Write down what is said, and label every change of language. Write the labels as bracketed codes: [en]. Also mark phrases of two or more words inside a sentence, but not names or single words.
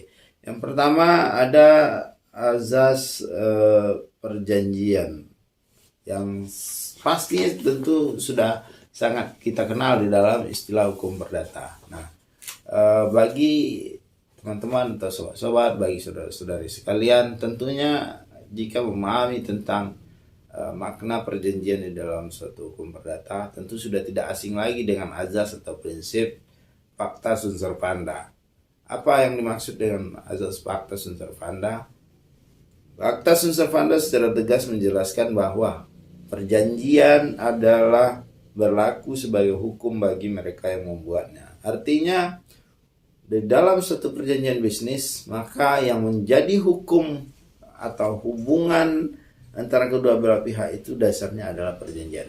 [id] Yang pertama ada azas perjanjian yang pastinya tentu sudah sangat kita kenal di dalam istilah hukum perdata. Nah, bagi teman-teman atau sobat-sobat, bagi saudara-saudari sekalian, tentunya jika memahami tentang makna perjanjian di dalam suatu hukum perdata, tentu sudah tidak asing lagi dengan azas atau prinsip [la] pacta sunt servanda. [id] Apa yang dimaksud dengan azas [la] pacta sunt servanda? Pacta sunt servanda [id] secara tegas menjelaskan bahwa perjanjian adalah berlaku sebagai hukum bagi mereka yang membuatnya. Artinya, di dalam suatu perjanjian bisnis, maka yang menjadi hukum atau hubungan antara kedua belah pihak itu dasarnya adalah perjanjian.